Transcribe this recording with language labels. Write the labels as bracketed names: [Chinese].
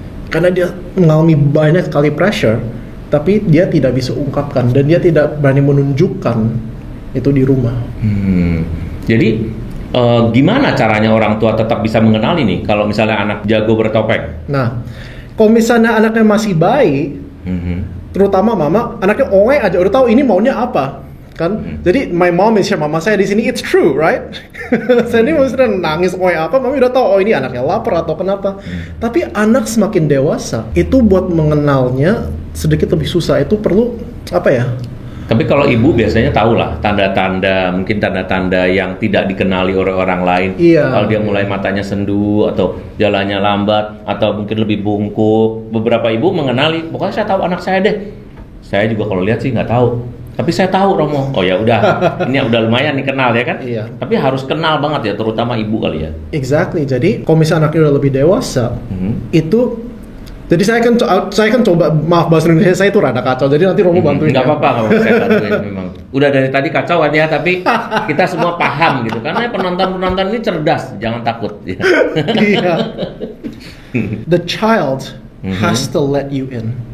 [Indonesian] Karena dia mengalami banyak sekali pressure, tapi dia tidak bisa ungkapkan dan dia tidak berani menunjukkan itu di rumah. Jadi gimana caranya orang tua tetap bisa mengenali nih kalau misalnya anak jago bertopeng? Nah, kalau misalnya anaknya masih bayi, terutama mama, anaknya oe aja udah tahu ini maunya apa, kan? [English] Jadi my mom is share, [Indonesian] mama saya di sini, [English] it's true, right? [Indonesian] Saya ini maksudnya nangis oe apa, mami udah tahu oh ini anaknya lapar atau kenapa. Tapi anak semakin dewasa, itu buat mengenalnya sedikit lebih susah. Itu perlu apa ya? Tapi kalau ibu biasanya tahu lah mungkin tanda-tanda yang tidak dikenali oleh orang lain. Iya. Kalau dia mulai matanya sendu atau jalannya lambat atau mungkin lebih bungkuk. Beberapa ibu mengenali, pokoknya saya tahu anak saya deh. Saya juga kalau lihat sih nggak tahu. Tapi saya tahu Romo. Oh ya udah, ini udah lumayan nih kenal ya kan? Iya. Tapi harus kenal banget ya, terutama ibu kali ya. [English] Exactly. [Indonesian] Jadi kalau misalnya anaknya udah lebih dewasa, itu Jadi saya kan coba, maaf bahasa Indonesia saya itu rada kacau. Jadi nanti Romo bantuin. Nggak apa-apa, saya bantuin memang. Udah dari tadi kacau kan ya, tapi kita semua paham gitu. Karena penonton ini cerdas, jangan takut. Iya. [English] The child has to let you in.